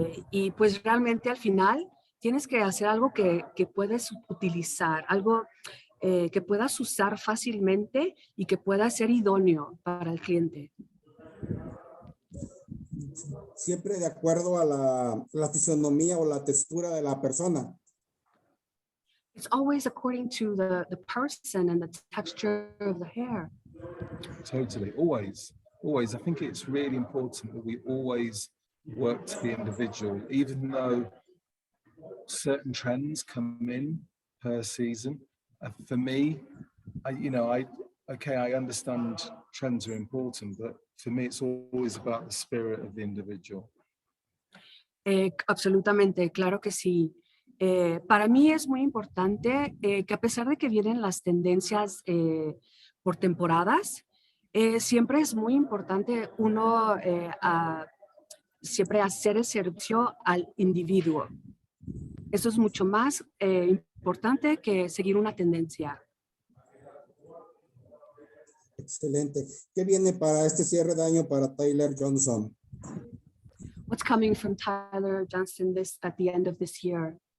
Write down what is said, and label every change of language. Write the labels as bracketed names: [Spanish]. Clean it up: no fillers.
[Spanish] Y pues realmente al final tienes que hacer algo que puedes utilizar, algo que puedas usar fácilmente y que pueda ser idóneo para el cliente. Siempre de acuerdo a la fisonomía o la textura de la persona. [English] It's always according to the person and the texture of the hair. Totally, always. I think it's really important that we always work to the individual, even though certain trends come in per season. For me, I understand trends are important, but for me, it's always about the spirit of the individual. [Spanish] Absolutamente, claro que sí. Para mí es muy importante que a pesar de que vienen las tendencias por temporadas, siempre es muy importante uno siempre hacer el servicio al individuo. Eso es mucho más importante que seguir una tendencia. Excelente. ¿Qué viene para este cierre de año para Taylor Johnson? [English] What's coming from Tyler Johnson at the end of this year?